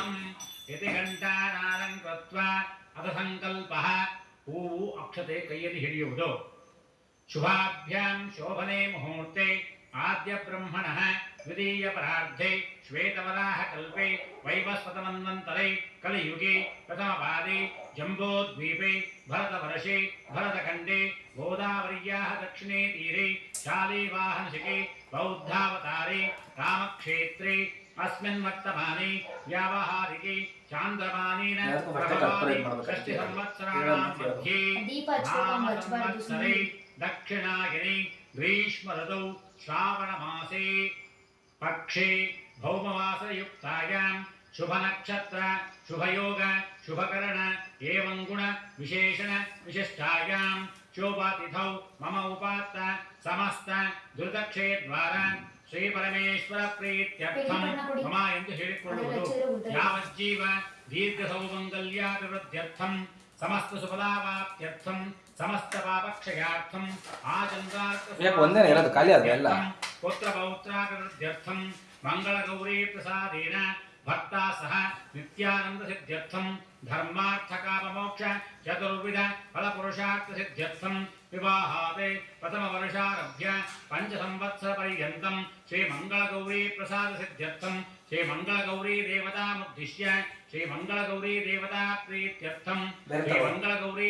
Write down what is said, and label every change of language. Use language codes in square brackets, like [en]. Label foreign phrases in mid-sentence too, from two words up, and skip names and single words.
[sa] ಯತಿ ಘಂಟಾನಾದಂ ಕೃತ್ವಾ ಅಥ ಸಂಕಲ್ಪಃ [kn] ಹೂವು ಅಕ್ಷತೆ ಕೈಯಲ್ಲಿ ಹಿಡಿಯುವುದು [sa] ಶುಭಾಭ್ಯಾಂ ಶೋಭನೆ ಮುಹೂರ್ತೆ ಆದ್ಯ ಬ್ರಹ್ಮಣಃ ದ್ವಿತೀಯ ಪರಾರ್ಧೆ ಶ್ವೇತವರಾಹ ಕಲ್ಪೆ ವೈವಸ್ವತಮನ್ವಂತರೆ ಕಲಿಯುಗೆ ಪ್ರಥಮಪಾದೆ ಜಂಬೋದ್ವೀಪೆ ಭರತವರ್ಷೆ ಭರತಖಂಡೆ ಗೋದಾವರ್ಯಾಃ ದಕ್ಷಿಣೇ ತೀರೆ ಶಾಲಿವಾಹನಶಿಖೆ ಬೌದ್ಧಾವತಾರೆ ರಾಮಕ್ಷೇತ್ರೆ अस्मिन् वर्तमाने व्यावहारिके चान्द्रमानेन प्रभवादि षष्टि संवत्सराणां मध्ये महासंवत्सरे दक्षिणायने ग्रीष्म ऋतौ श्रावणमासे पक्षे भौमवासयुक्तायां शुभनक्षत्र शुभयोग शुभकरण एवं गुण विशेषण विशिष्टायां शोभातिथौ मम उपात्त समस्त दुर्दक्षे द्वारा ಶ್ರೀ ಪರಮೇಶ್ವರ ಪ್ರೀತ್ಯರ್ಥಂ ಮಮ [kn] ಎಂದು ಹೇಳಿಕೊಳ್ಳುವುದು [sa] ಯಾವಜ್ಜೀವ ದೀರ್ಘ ಸೌಮಂಗಲ್ಯಾಭಿವೃದ್ಧ್ಯರ್ಥಂ ಸಮಸ್ತ ಸುಫಲಾವಾಪ್ತ್ಯರ್ಥಂ ಸಮಸ್ತ ಪಾಪಕ್ಷಯಾರ್ಥಂ [kn] ಒಂದೇನೆ ಇರೋದು ಖಾಲಿ ಅದು ಎಲ್ಲ [sa] ಪುತ್ರ ಪೌತ್ರಾಭಿವೃದ್ಧ್ಯರ್ಥಂ ಮಂಗಳ ಗೌರಿ ಪ್ರಸಾದೇನ ಭಕ್ತಾ ಸಹ ನಿತ್ಯಾನಂದ ಸಿದ್ಧ್ಯರ್ಥಂ ಧರ್ಮಾರ್ಥ ಕಾಮ ಮೋಕ್ಷ ಚತುರ್ವಿಧ ಫಲಪುರುಷಾರ್ಥ ಸಿದ್ಧ್ಯರ್ಥಂ ವಿವಾಹಾದೆ ಪ್ರಥಮ ವರ್ಷಾರಭ್ಯ ಪಂಚ ಸಂವತ್ಸರ ಪರ್ಯಂತಂ ಶ್ರೀ ಮಂಗಳ ಗೌರಿ ಪ್ರಸಾದ ಸಿದ್ಧ್ಯರ್ಥಂ ಶ್ರೀ ಮಂಗಳ ಗೌರಿ ದೇವತಾ ಮುದ್ದಿಶ್ಯ ಶ್ರೀ ಮಂಗಳ ಗೌರಿ ದೇವತಾ ಪ್ರೀತ್ಯರ್ಥಂ ಶ್ರೀ ಮಂಗಳ ಗೌರಿ